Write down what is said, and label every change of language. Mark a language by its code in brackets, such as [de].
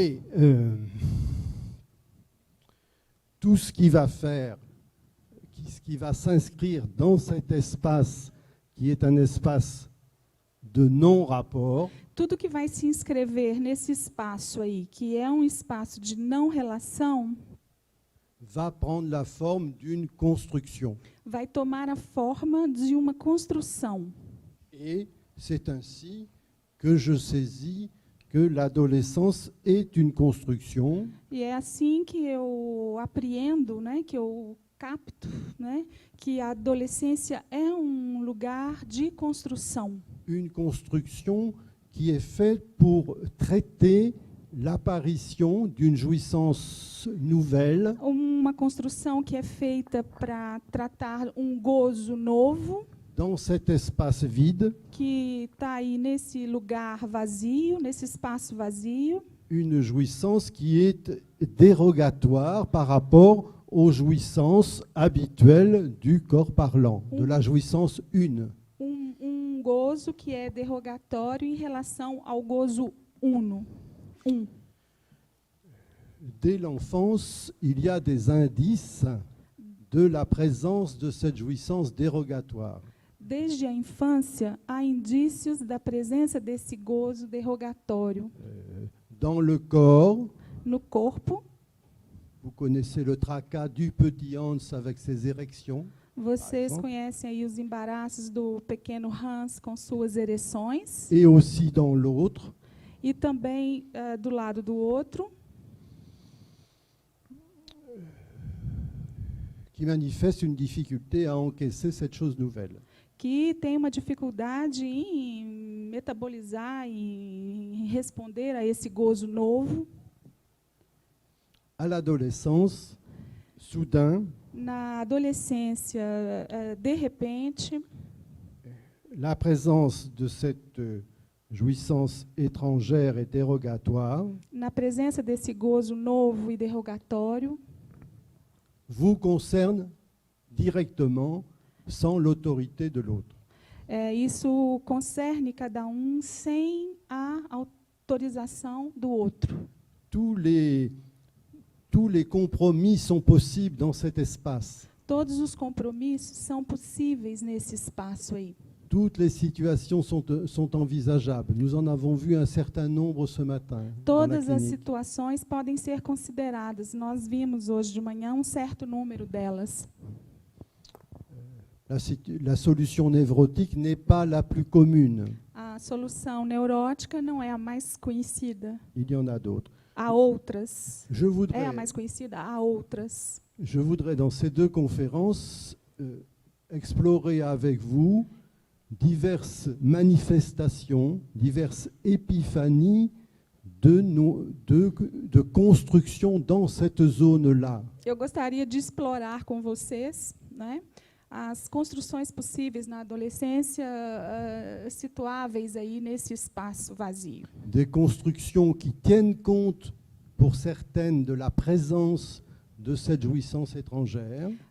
[fr] Et tout ce qui va faire, ce qui va s'inscrire dans cet espace, qui est un espace de non-rapport, [pt] Tudo que vai se inscrever nesse espaço aí, que é um espaço de não relação, [fr] va prendre la forme d'une construction. [pt] vai tomar a forma de uma construção. [fr] Et c'est ainsi que je saisis que l'adolescence est une construction [pt] E é assim que eu apreendo, né, que eu capto, né, que a adolescência é um lugar de construção. [fr] une construction qui est faite pour traiter l'apparition d'une jouissance nouvelle [pt] Uma construção que é feita para tratar um gozo novo, [fr] dans cet espace vide, [pt] que está aí nesse lugar vazio, nesse espaço vazio, [fr] une jouissance qui est dérogatoire par rapport aux jouissances habituelles du corps parlant, de la jouissance une. [pt] um gozo que é derrogatório em relação ao gozo uno. [fr] Dès l'enfance, il y a des indices de la présence de cette jouissance dérogatoire. [pt] Desde a infância, há indícios da presença desse gozo derrogatório [fr] Dans le corps, [pt] no corpo. [fr] vous connaissez le tracas du petit Hans avec ses érections. [pt] Vocês exemplo. conhecem aí os embaraços do pequeno Hans com suas ereções. [fr] Et aussi dans l'autre, [pt] E também do lado do outro, [fr] qui manifeste une difficulté à encaisser cette chose nouvelle. [pt] que tem uma dificuldade em metabolizar, em responder a esse gozo novo. [fr] À l'adolescence, soudain, [pt] Na adolescência, de repente, [fr] la présence de cette jouissance étrangère et dérogatoire [pt] na presença desse gozo novo e derrogatório, [fr] vous concerne directement sans l'autorité de l'autre. [pt] isso concerne cada um sem a autorização do outro. [fr] Tous les compromis sont possibles dans cet espace. [pt] Todos os compromissos são possíveis nesse espaço aí. [fr] Toutes les situations sont envisageables. Nous en avons vu un certain nombre ce matin. Dans la [pt] Todas as [fr] clinique. [pt] situações podem ser consideradas. Nós vimos hoje de manhã um certo número delas. [fr] La solution névrotique n'est pas la plus commune. [pt] A solução neurótica não é a mais conhecida. [fr] Il y en a d'autres. [pt] Há outras. [fr] Je [pt] É [fr] voudrais, [pt] a mais conhecida? Há outras. [fr] je voudrais dans ces deux conférences explorer avec vous diverses manifestations, diverses épiphanies de construction dans cette zone-là. [pt] Eu gostaria de explorar com vocês, né, as construções possíveis na adolescência, situáveis aí nesse espaço vazio. [fr] Des constructions qui tiennent compte, pour certaines, de la présence de cette jouissance étrangère.